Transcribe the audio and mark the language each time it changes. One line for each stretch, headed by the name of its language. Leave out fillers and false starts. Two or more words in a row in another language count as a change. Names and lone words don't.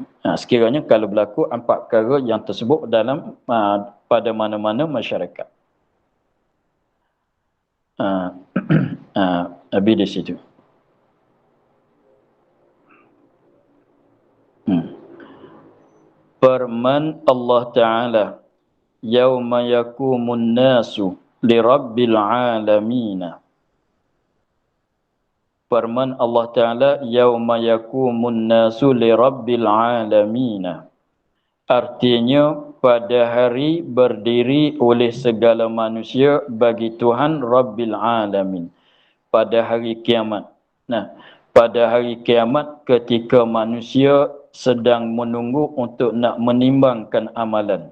Malay: Sekiranya kalau berlaku 4 perkara yang tersebut dalam pada mana-mana masyarakat. Habis di situ. Firman Allah Ta'ala,
Arabic: يوم يقوم الناس لرب العالمين.
Malay: Firman Allah Ta'ala,
Arabic: يوم يقوم الناس لرب العالمين.
Malay: Artinya pada hari berdiri oleh segala manusia bagi Tuhan
Arabic: رب العالمين.
Malay: Pada hari kiamat. Pada hari kiamat ketika manusia sedang menunggu untuk nak menimbangkan amalan.